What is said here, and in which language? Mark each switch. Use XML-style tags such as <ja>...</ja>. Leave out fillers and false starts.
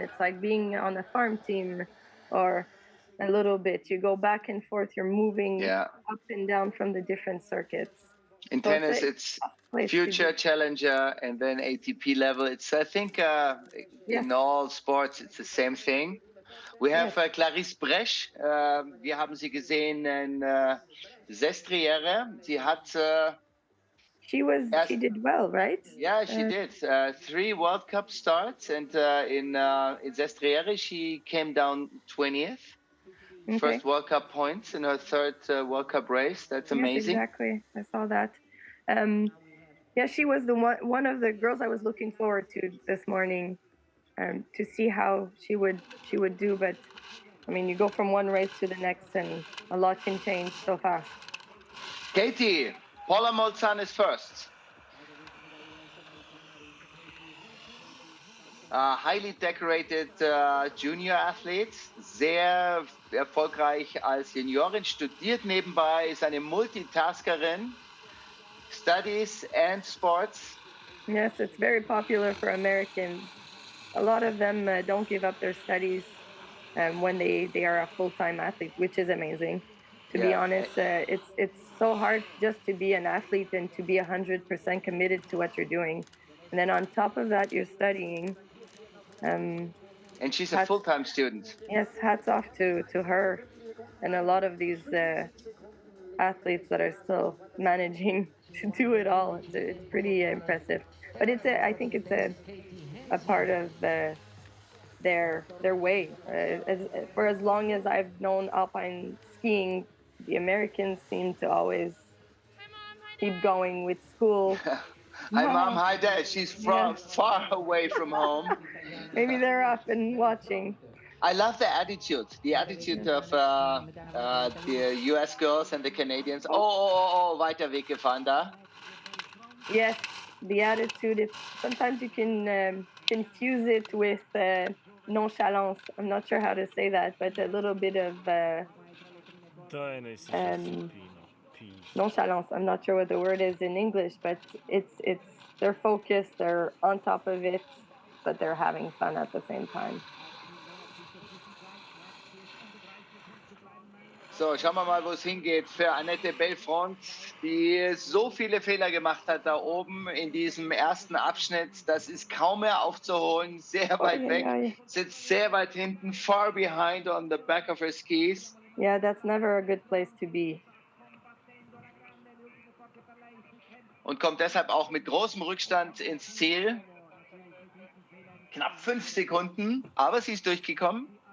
<en>It's like being on a farm team or a little bit. You go back and forth. You're moving up and down from the different circuits. In tennis, it's future challenger and then ATP level. It's, I think, in all sports, it's the same thing. We have Clarisse Bresch.</en> <de>Wir haben sie gesehen in Sestriere. Sie hat...</de> <en>she did well, right? Yeah, she did. 3 World Cup starts, and in Sestriere, she came down 20th. Okay. First World Cup points in her third World Cup race. That's amazing. Yes, exactly. I saw that. She was the one of the girls I was looking forward to this morning, to see how she would do. But I mean, you go from one race to the next, and a lot can change so fast. Katie, Paula Molzan is first. Highly decorated junior athlete,</en> <de>sehr erfolgreich als Juniorin, studiert nebenbei, ist eine Multitaskerin,</de> <en>studies and sports. Yes, it's very popular for Americans. A lot of them don't give up their studies. when they are a full-time athlete, which is amazing. To be Yeah. honest, it's so hard just to be an athlete and to be 100% committed to what you're doing, and then on top of that, you're studying. Um, And she's a hats, full-time student. yes, hats off to her and a lot of these athletes that are still managing to do it all. It's pretty impressive, but I think it's a part of their way. For as long as I've known alpine skiing, the Americans seem to always keep going with school. Hi, Mom. Hi, Dad. She's Yeah, far away from home. maybe they're up and watching. I love the attitude of the US girls and the Canadians.</en> <de>Oh, weiter Weg gefahren da.</de> <en>Yes, the attitude. It's sometimes you can confuse it with nonchalance. I'm not sure how to say that, but a little bit of um, nonchalance. I'm not sure what the word is in English, but it's they're focused, they're on top of it, but they're having fun at the same time.</en> <de>So, schauen wir mal, wo es hingeht für Annette Belfront, die so viele Fehler gemacht hat da oben in diesem ersten Abschnitt. Das ist kaum mehr aufzuholen, sehr weit weg, sitzt sehr weit hinten,</de> <en>far behind on the back of her skis. Yeah, that's never a good place to be.</en> <de>Und kommt deshalb auch mit großem Rückstand ins Ziel. Knapp 5 Sekunden, aber sie ist durchgekommen.</de>